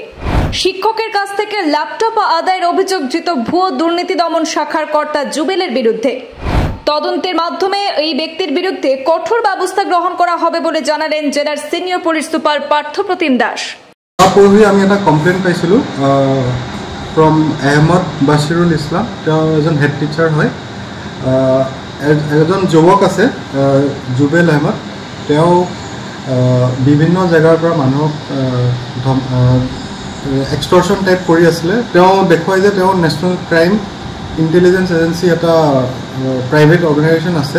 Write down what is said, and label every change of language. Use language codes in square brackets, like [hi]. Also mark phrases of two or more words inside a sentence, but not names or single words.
[bn] শিক্ষকের কাছ থেকে ল্যাপটপ আদায়ের অভিযোগযুক্ত ভুয়ো দুর্নীতি দমন শাখার কর্তা জুবেলের বিরুদ্ধে তদন্তের মাধ্যমে এই ব্যক্তির বিরুদ্ধে কঠোর ব্যবস্থা গ্রহণ করা হবে বলে জানালেন জেলার সিনিয়র পুলিশ সুপার পার্থপ্রতিম দাস। আমি একটা কমপ্লেইন পাইছিলো ফ্রম আহমদ বাশিরুল ইসলাম। [as] তেওঁ এজন হেড টিচাৰ হয়। এজন যুৱক আছে জুবেল আহমদ। তেওঁ বিভিন্ন জেগাৰ পৰা মানুহক [en] extortion type [as] কৰি আছিলে। তেওঁ দেখুৱাই যে তেওঁ নেশ্যনেল ক্ৰাইম ইণ্টেলিজেঞ্চ এজেঞ্চি এটা [en] private organization [as] আছে।